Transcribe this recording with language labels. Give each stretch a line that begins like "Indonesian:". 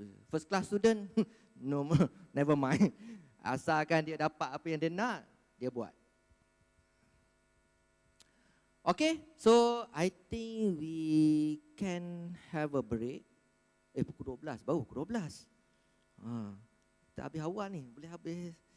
English: First class student, no, never mind.
Malay: Asalkan dia dapat apa yang dia nak, dia buat.
English: Okay, so I think we can have a break.
Malay: Pukul 12, baru pukul 12. Kita habis awal ni, boleh habis.